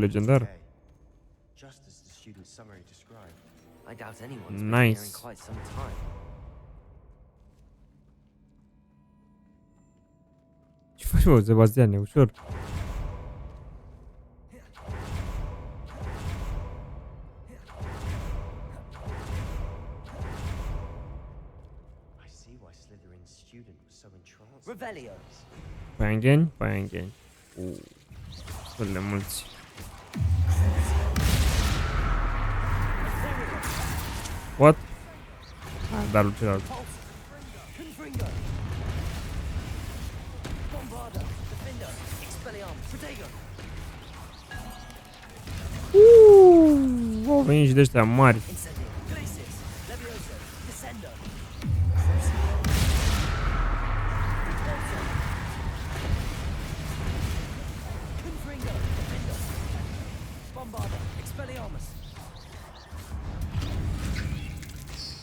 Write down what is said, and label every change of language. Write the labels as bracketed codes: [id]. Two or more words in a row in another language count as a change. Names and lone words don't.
[ro] legendar. okay. [en] Just as the student's summary described. I doubt anyone's been here in Nice. quite some time. [ro] Ce faci, bă, Sebastian? E ușor. [en] I see why Slytherin's student was so entranced. Revelio. [ro] Păiangheni? Păiangheni. Destul de mulți. What? Dar lui celălalt. Confringo. Bombarda. Defender. Expelliarmus. Protego. Au venit și de ăștia mari. Incendio. Glacis. Levioso. Descendo. Confringo. Defender. Bombarda. Expelliarmus.